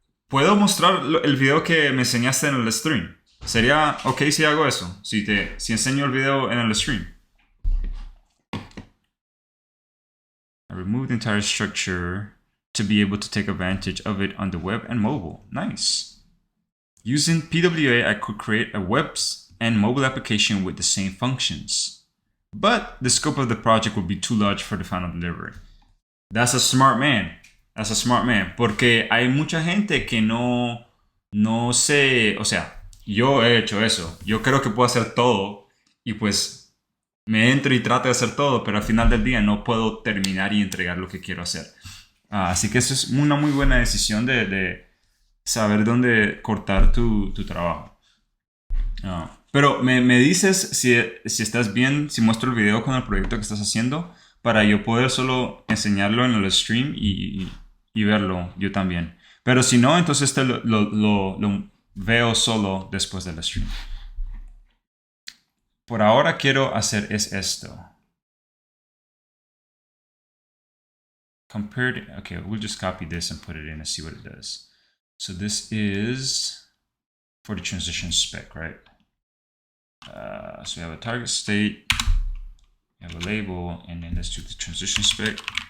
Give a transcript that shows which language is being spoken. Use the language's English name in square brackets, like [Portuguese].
[Spanish] ¿Puedo mostrar el video que me enseñaste en el stream? ¿Sería ok si hago eso? Si enseño el video en el stream. [English] I removed the entire structure to be able to take advantage of it on the web and mobile. Nice. Using PWA, I could create a web and mobile application with the same functions. But the scope of the project would be too large for the final delivery. That's a smart man. That's a smart man. [Spanish] Porque hay mucha gente que no sé, o sea, yo he hecho eso. Yo creo que puedo hacer todo y pues me entro y trato de hacer todo, pero al final del día no puedo terminar y entregar lo que quiero hacer. Así que eso es una muy buena decisión de saber dónde cortar tu trabajo. Pero me dices si estás bien, si muestro el video con el proyecto que estás haciendo, para yo poder solo enseñarlo en el stream y verlo yo también. Pero si no, entonces lo veo solo después del stream. Por ahora quiero hacer esto. [English] Compared, okay, we'll just copy this and put it in and see what it does. So this is for the transition spec, right? So we have a target state, we have a label, and then let's do the transition spec.